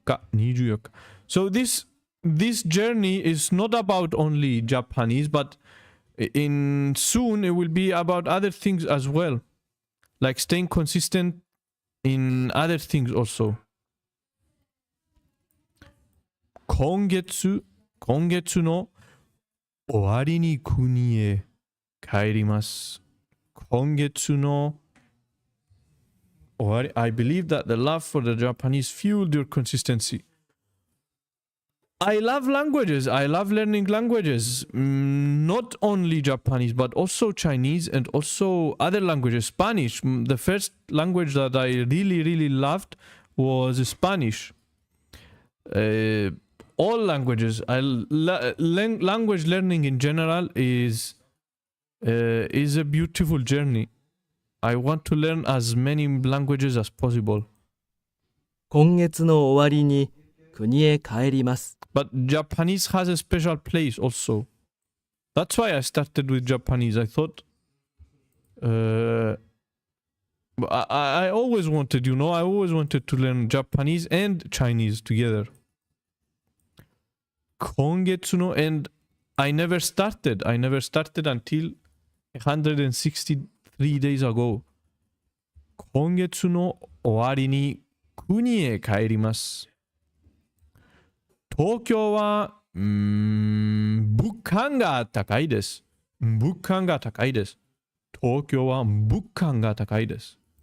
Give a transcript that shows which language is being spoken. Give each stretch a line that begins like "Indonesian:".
English: 24. So this journey is not about only Japanese, but soon it will be about other things as well, like staying consistent in other things also.
Japanese: 今月の終わりに国へ帰ります。今月の終わり
English: I believe that the love for the Japanese fueled your consistency. I love languages. I love learning languages. Not only Japanese, but also Chinese and also other languages. Spanish. The first language that I really, really loved was Spanish. All languages. Language learning in general is a beautiful journey. I want to learn as many languages as possible.
Japanese: 今月の終わりに国へ帰ります。
English: But Japanese has a special place also. That's why I started with Japanese. I thought I always wanted, I always wanted to learn Japanese and Chinese together. 今月の and I never started until 163 days ago.
Japanese: 今月の終わりに国へ帰ります。東京は物価が高いです。物価が高いです。東京は物価が高いです。